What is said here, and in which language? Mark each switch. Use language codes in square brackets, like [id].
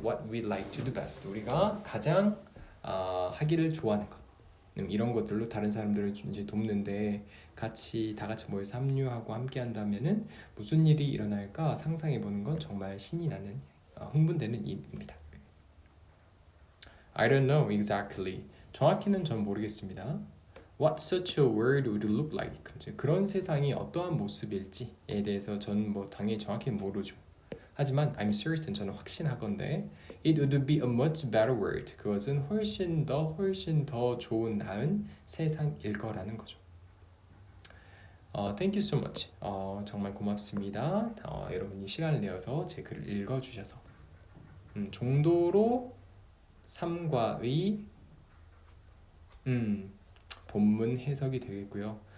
[en] what we like to do best [ko] 우리가 가장 하기를 좋아하는 것 이런 것들로 다른 사람들을 이제 돕는데 다 같이 모여서 합류하고 함께 한다면은 무슨 일이 일어날까 상상해 보는 건 정말 신이 나는 흥분되는 일입니다. [en] I don't know exactly. [ko] 정확히는 전 모르겠습니다. [en] What such a world would look like. [ko] 그런 세상이 어떠한 모습일지에 대해서 저는 뭐 당연히 정확히 모르죠. 하지만 [en] I'm certain [ko] 저는 확신하건대 [en] it would be a much better world. [ko] 그것은 훨씬 더 좋은 나은 세상일 거라는 거죠. [en] Thank you so much. [ko] 정말 고맙습니다. 여러분이 시간을 내어서 제 글을 읽어주셔서 정도로 3과의 본문 해석이 되겠고요.